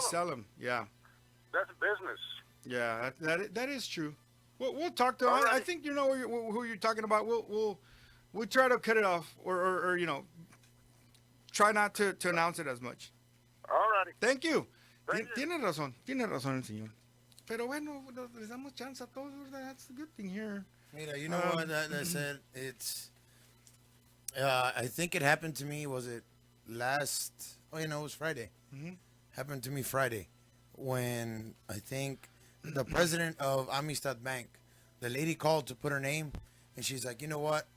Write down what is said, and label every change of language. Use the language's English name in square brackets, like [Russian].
[English] resell them. Yeah. That's business. Yeah, that is true. We'll talk to. All I right. think you know who you're talking about. We'll try to cut it off, or try not to announce it as much. All righty. Thank you. Thank you. [Spanish] Tiene razón el señor. Pero bueno, les damos chance a todos, ¿verdad? [English] That's the good thing here. Mira, you know what I said? It's. I think it happened to me. Was it last? Oh, it was Friday. Mhm. Happened to me Friday, when I think the president of Amistad Bank, the lady called to put her name, and she's like, you know what?